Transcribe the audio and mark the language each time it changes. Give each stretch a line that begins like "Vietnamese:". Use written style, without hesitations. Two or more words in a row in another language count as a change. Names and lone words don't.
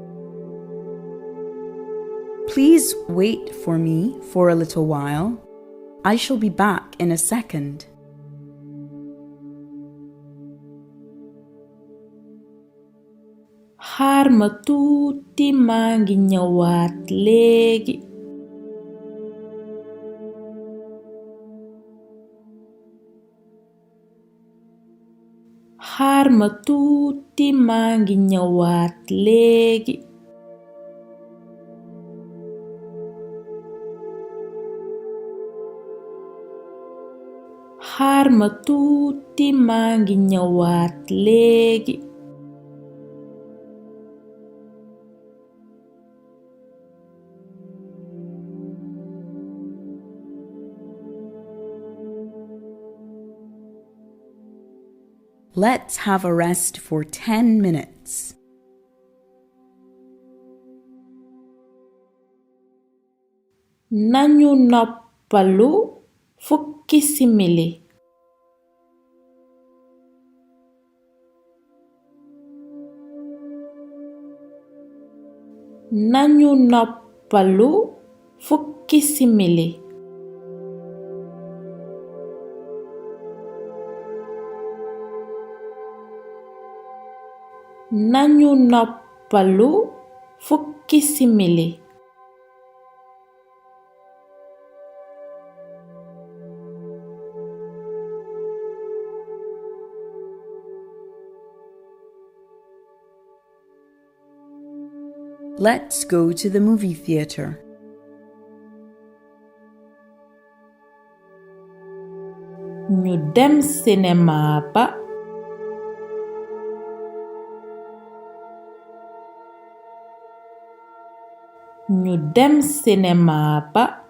English: Please wait for me for a little while. I shall be back in a second.
Wolof: xaar ma tuuti maa ngi ñëwaat léegi. xaar ma tuuti maa ngi ñëwaat léegi. xaar ma tuuti maa ngi ñëwaat léegi.
English: Let's have a rest for 10 minutes.
Wolof: nañu noppalu fukki simili. nañu noppalu fukki simili. nañu noppalu fukki simili.
English: Let's go to the movie theater.
Wolof: ñu dem sinema ba. ñu dem sinema ba.